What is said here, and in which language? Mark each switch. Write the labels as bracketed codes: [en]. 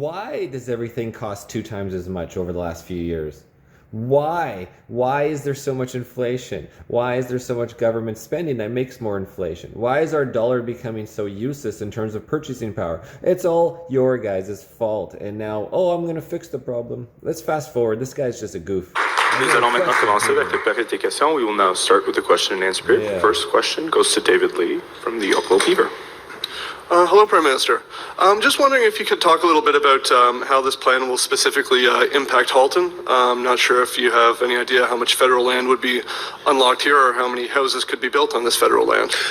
[en] Why does everything cost 2 times as much over the last few years? Why? Why is there so much inflation? Why is there so much government spending that makes more inflation? Why is our dollar becoming so useless in terms of purchasing power? It's all your guys' fault. And now, I'm going to fix the problem. Let's fast forward. This guy's just a goof. [fr] Nous allons maintenant commencer avec la période des questions. [en] We will now start with the question and answer period. The first question goes to David Lee from the Oakville Beaver. Hello, Prime Minister. Just wondering if you could talk a little bit about how this plan will specifically impact Halton. I'm not sure if you have any idea how much federal land would be unlocked here or how many houses could be built on this federal land.